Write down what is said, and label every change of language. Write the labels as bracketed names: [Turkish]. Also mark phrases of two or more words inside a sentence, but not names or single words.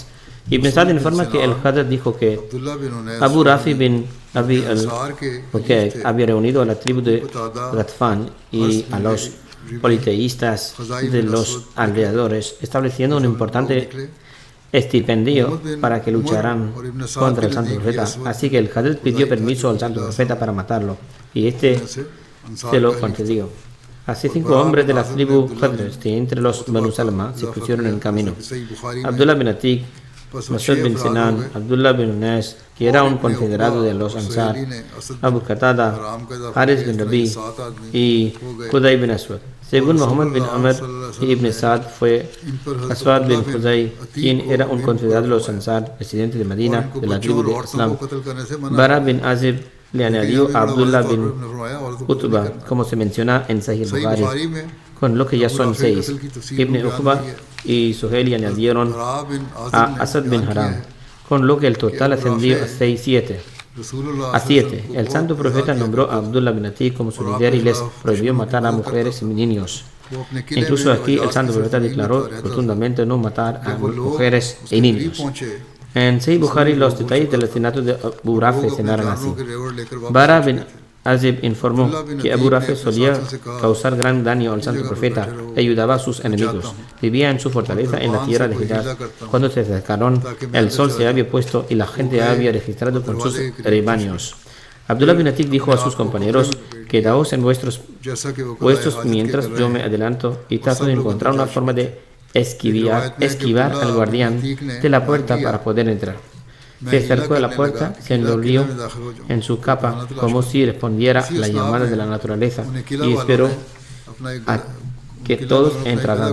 [Spanish] Ibn Sa'd informa que el Khazraj dijo que Abu Rafi bin Abi al-Hukayk había reunido a la tribu de Ghatfan y a los politeístas de los alrededores, estableciendo un importante estipendio para que lucharan contra el santo profeta. Así que el Khazraj pidió permiso al santo profeta para matarlo, y este se lo concedió. Así 5 hombres de la tribu Khazraj de entre los Banu Salma se pusieron en camino: Abdullah bin Atik, Mas'ud bin Sinan, Abdullah bin Unais, que era un confederado de los Ansar, Abu Qatada, Haris bin Rabi y Qudai bin Aswad. Según Muhammad bin Amr y Ibn Sa'd, fue Aswad bin Khuzay, quien era un confederado de los Ansar, residente de Medina, de la tribu de Islam. Bara bin Azib le añadió a Abdullah bin Utba, como se menciona en Sahih Bukhari, con lo que ya son 6. Ibn Uqba y Suhail añadieron a Asad bin Haram, con lo que el total ascendió a 7. El santo profeta nombró a Abdullah bin Atik como su líder y les prohibió matar a mujeres y niños. Incluso aquí el santo profeta declaró rotundamente no matar a mujeres y niños. En Sahih Bukhari los detalles del asesinato de Abu Rafi se narran así. Bara bin Azib informó que Abu Rafi solía causar gran daño al santo profeta y ayudaba a sus enemigos. Vivía en su fortaleza en la tierra de Hijaz. Cuando se acercaron, el sol se había puesto y la gente había registrado con sus rebaños. Abdullah bin Atik dijo a sus compañeros: quedaos en vuestros mientras yo me adelanto y trato de encontrar una forma de esquivar al guardián de la puerta para poder entrar. Se acercó a la puerta, se envolvió en su capa como si respondiera a la llamada de la naturaleza y esperó a que todos entraran.